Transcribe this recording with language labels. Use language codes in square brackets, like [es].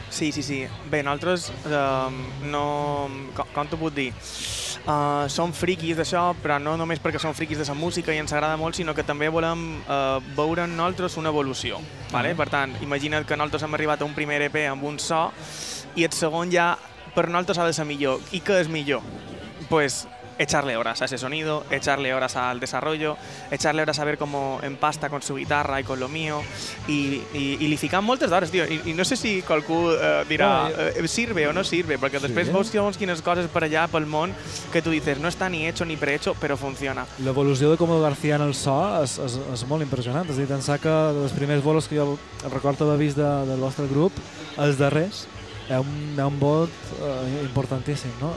[ca] Sí, sí, sí. Bé, nosaltres no... Com t'ho puc dir? Som friquis d'això, però no només perquè som friquis de la música i ens agrada molt, sinó que també volem veure en nosaltres una evolució. Vale? Per tant, imagina't que nosaltres hem arribat a un primer EP amb un so i el segon ja per nosaltres ha de ser millor. I què és millor? [es] Pues, echarle horas a ese sonido, echarle horas al desarrollo, echarle horas a ver cómo empasta con su guitarra y con lo mío. [ca] Y li fican moltes d'hores, tio. I no sé si qualcú dirà, [es] sirve o no sirve, [ca] perquè després veus quines coses per allà, pel món, que tu [es] dices, [ca] no està [es] ni hecho ni prehecho, [ca] però funciona. L'evolució de Comodo García en el so és molt impressionant. És a dir, pensar que els primers bolos que jo recordo haver vist del vostre grup, els darrers, un vot importantíssim, no?